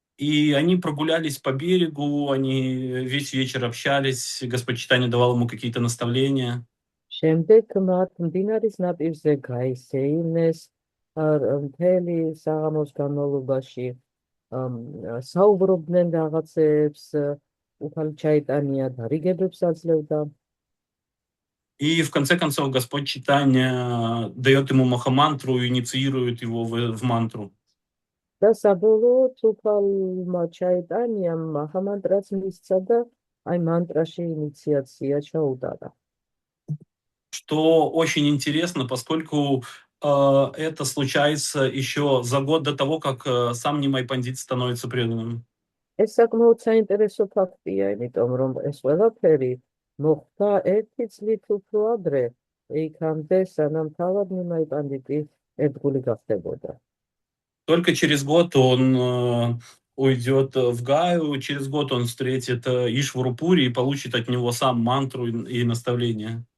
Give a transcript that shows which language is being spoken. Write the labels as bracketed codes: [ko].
[ru] И они прогулялись по берегу, они весь вечер общались, Господь Чайтанья давал ему какие-то наставления. [ka] შემდეგ მათ მდინარის ნაპირზე გაისეინეს მთელი საღამოს განმავლობაში საუბრობდნენ რაღაცებს, უფალი ჩაიტანია დარიგებებს აძლევდა. [ru] И в конце концов Господь Чайтанья дает ему махамантру и инициирует его в мантру. [ka] და საბოლოოდ უფალმა ჩაიტანიამ მაჰამანტრაც მისცა და აი მანტრაში ინიციაცია ჩაუტარა. [ru] Что очень интересно, поскольку это случается еще за год до того, как сам Нимай Пандит становится преданным. [ka] ეს საკმაოდ საინტერესო ფაქტია, იმიტომ რომ ეს ყველაფერი მოხდა ერთი წლით უფრო ადრე, იქამდე სანამ თავად ნიმაი პანდიტი ერთგული გახდებოდა. [ru] Только через год он уйдет в Гаю, через год он встретит Ишвару Пури и получит от него сам мантру и наставления.